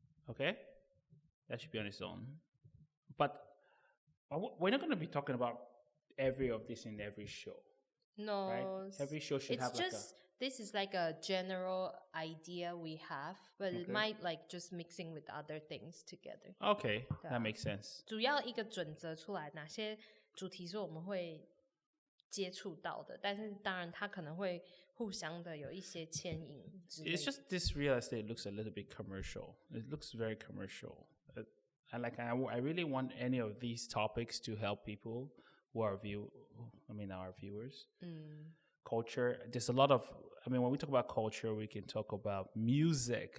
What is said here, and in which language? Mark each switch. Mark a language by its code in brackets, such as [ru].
[en] Okay? That should be on its own. But we're not going to be talking about every of this in every show. No. Right? Every show should have like a... This is like a general idea we have, but it might like just mixing with other things together. Okay, that makes sense. [zh] 主要一个准则出来，哪些主题是我们会接触到的，但是当然它可能会互相的有一些牵引之类的。 [en] It's just this real estate looks a little bit commercial. It looks very commercial. And like I really want any of these topics to help people who are our viewers. Culture, there's a lot of, when we talk about culture, we can talk about music.